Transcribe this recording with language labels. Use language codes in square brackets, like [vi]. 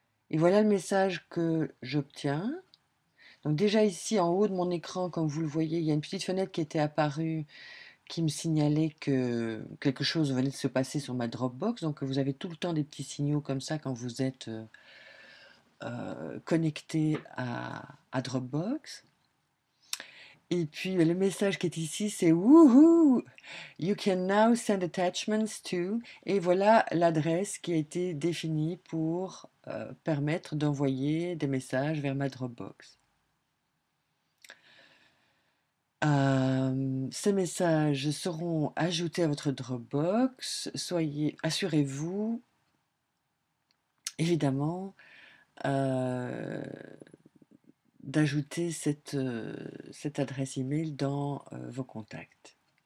[fr] Et voilà le message que j'obtiens. Donc déjà ici en haut de mon écran, comme vous le voyez, il y a une petite fenêtre qui était apparue qui me signalait que quelque chose venait de se passer sur ma Dropbox. Donc vous avez tout le temps des petits signaux comme ça quand vous êtes connecté à Dropbox. Et puis le message qui est ici, c'est Woohoo! [en] You can now send attachments to. [fr] Et voilà l'adresse qui a été définie pour permettre d'envoyer des messages vers ma Dropbox. Ces messages seront ajoutés à votre Dropbox. Assurez-vous, évidemment, euh, d'ajouter cette adresse email dans vos contacts.